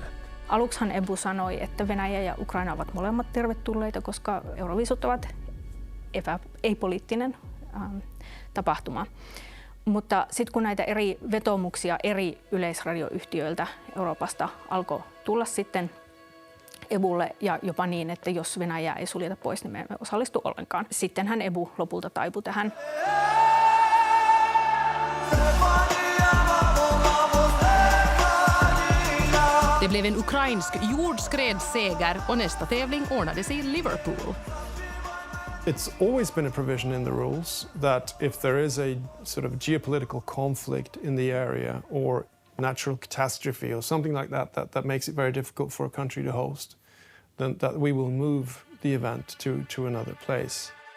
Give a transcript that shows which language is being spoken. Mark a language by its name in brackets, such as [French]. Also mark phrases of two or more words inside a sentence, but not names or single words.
[Finnish] Aluksihan EBU sanoi, että Venäjä ja Ukraina ovat molemmat tervetulleita, koska Euroviisut ovat ei-poliittinen tapahtuma. Mutta sitten kun näitä eri vetoomuksia eri yleisradioyhtiöiltä Euroopasta alkoi tulla sitten EBUlle ja jopa niin, että jos Venäjää ei suljeta pois, niin me emme osallistu ollenkaan. Sittenhän EBU lopulta taipui tähän. [Swedish] Det blev en ukrainsk jordskredsseger och nästa tävling ordnades i Liverpool. [English] It's always been a provision in the rules that if there is a sort of geopolitical conflict in the area or natural catastrophe or something like that makes it very difficult for a country to host, then that we will move the event to another place.